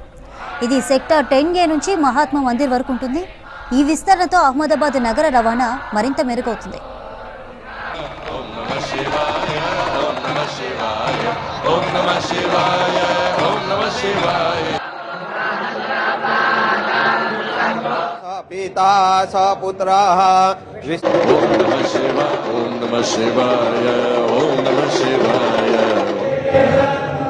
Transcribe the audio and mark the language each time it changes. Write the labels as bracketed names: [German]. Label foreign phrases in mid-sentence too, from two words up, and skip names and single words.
[Telugu] ఇది సెక్టార్ 10A నుంచి మహాత్మా మందిర్ వరకు ఉంటుంది. ఈ విస్తరణతో అహ్మదాబాద్ నగర రవాణా మరింత మెరుగవుతుంది. [Sanskrit] पिता स पुत्रः ओम नमः शिवाय ओम नमः शिवाय ओम नमः शिवाय।